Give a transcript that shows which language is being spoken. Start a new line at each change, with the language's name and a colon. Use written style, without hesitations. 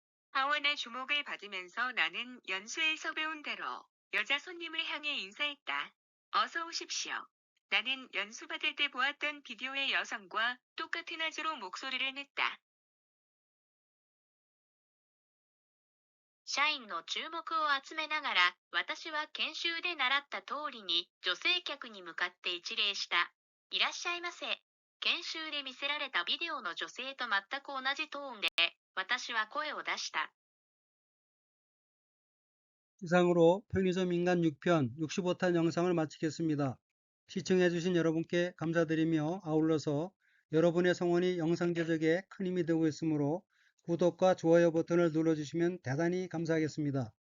Korean: 하원의 주목을 받으면서 나는 연수에서 배운 대로 여자 손님을 향해 인사했다. 어서 오십시오. 나는 연수 받을 때 보았던 비디오의 여성과 똑같은 어조로 목소리를 냈다.
Japanese: 社員の注目を集めながら、私は研修で習った通りに女性客に向かって一礼した。いらっしゃいませ。研修で見せられたビデオの女性と全く同じトーンで、私は声を出した。
Korean: 이상으로 편의점 인간 6편 65탄 영상을 마치겠습니다. 시청해주신 여러분께 감사드리며 아울러서 여러분의 성원이 영상 제작에 큰 힘이 되고 있으므로 구독과 좋아요 버튼을 눌러주시면 대단히 감사하겠습니다.